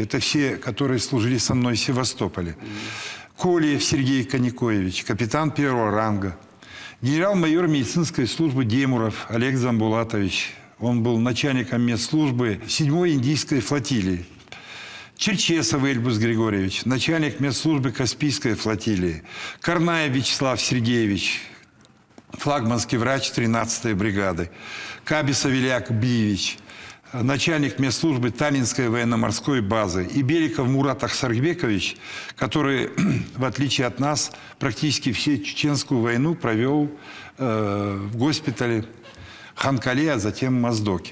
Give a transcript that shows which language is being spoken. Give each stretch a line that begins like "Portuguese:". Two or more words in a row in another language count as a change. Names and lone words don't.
Russian: Это все, которые служили со мной в Севастополе. Колиев Сергей Каникоевич, капитан первого ранга. Генерал-майор медицинской службы Демуров Олег Дзамбулатович. Он был начальником медслужбы 7-й индийской флотилии. Черчесов Эльбус Григорьевич, начальник медслужбы Каспийской флотилии. Карнаев Вячеслав Сергеевич, флагманский врач 13-й бригады. Кабисов Ильяк Биевич, начальник медслужбы Таллинской военно-морской базы. И Беликов Мурат Ахсарбекович, который, в отличие от нас, практически всю чеченскую войну провел в госпитале Ханкале, а затем в Моздоке.